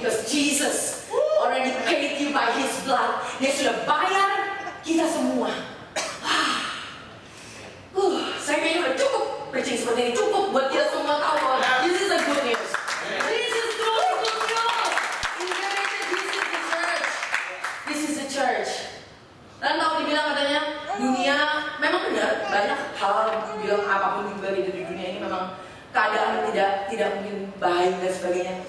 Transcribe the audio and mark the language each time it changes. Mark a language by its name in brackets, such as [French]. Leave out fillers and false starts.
[Indonesian] beli [English] by His blood. [Indonesian] Dia sudah bayar kita semua. Saya kayaknya udah cukup preaching seperti ini, cukup buat kita semua tahu bahwa [English] this is the good news. This is truly good news. Incarnated, this is the church. This is the church. [Indonesian] Dan kalau dibilang katanya dunia, memang benar banyak hal bilang apapun juga di dunia ini memang keadaan tidak mungkin baik dan sebagainya.